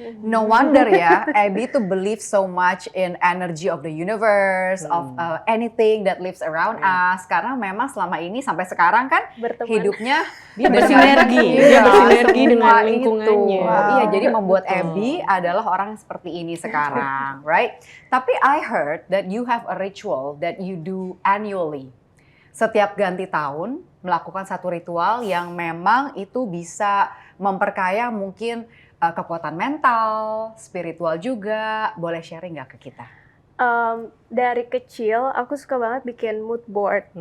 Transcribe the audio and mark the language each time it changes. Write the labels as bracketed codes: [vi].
[en] No wonder ya, Abi tuh believe so much in energy of the universe, of anything that lives around us. [id] Karena memang selama ini sampai sekarang kan Berteman. hidupnya Dia bersinergi. Dia bersinergi dengan semua lingkungannya. itu. Wow. Iya, jadi membuat Betul. Abi adalah orang yang seperti ini sekarang, right? [en] Tapi I heard that you have a ritual that you do annually. [id] Setiap ganti tahun melakukan satu ritual yang memang itu bisa memperkaya mungkin kekuatan mental, spiritual juga. Boleh sharing nggak ke kita? Dari kecil aku suka banget bikin mood board.